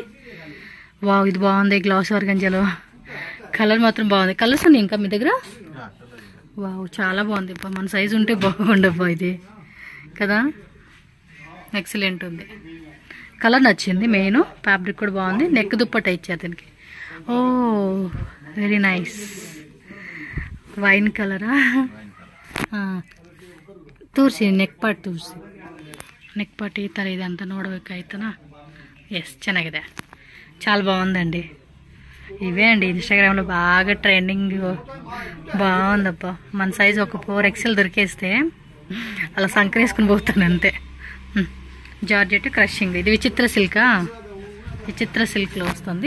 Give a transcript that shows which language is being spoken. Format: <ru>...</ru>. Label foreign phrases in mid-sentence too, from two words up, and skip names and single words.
<te>వావ్, ఇది బాగుంది. గ్లాస్ ఆర్గంజాలో కలర్ మాత్రం బాగుంది. కలర్స్ ఉన్నాయి ఇంకా మీ దగ్గర? వావ్, చాలా బాగుంది. మన సైజు ఉంటే బాగుండబ్బా ఇది కదా. ఎక్సలెంట్ ఉంది. కలర్ నచ్చింది.</te> <en>main fabric</en> <te>కూడా బాగుంది. నెక్ దుప్పట్ట ఇచ్చారు దీనికి. ఓ,</te> <en>very nice.</en> <kn>ವೈನ್ ಕಲರಾ? ತೋರಿಸಿ</kn> <en>neck part</en> <kn>ಈ ಥರ ಇದೆ ಅಂತ ನೋಡಬೇಕಾಯ್ತನಾ. ಎಸ್, ಚೆನ್ನಾಗಿದೆ,</kn> <te>చాలా బాగుందండి. ఇవే అండి ఇన్స్టాగ్రామ్లో బాగా ట్రెండింగ్. బాగుందప్ప. మన సైజు ఒక 4XL దొరికేస్తే అలా సంకరేసుకుని పోతాను అంతే.</te> <en>georgette crushing.</en> <te>ఇది విచిత్ర సిల్క్లో వస్తుంది.</te>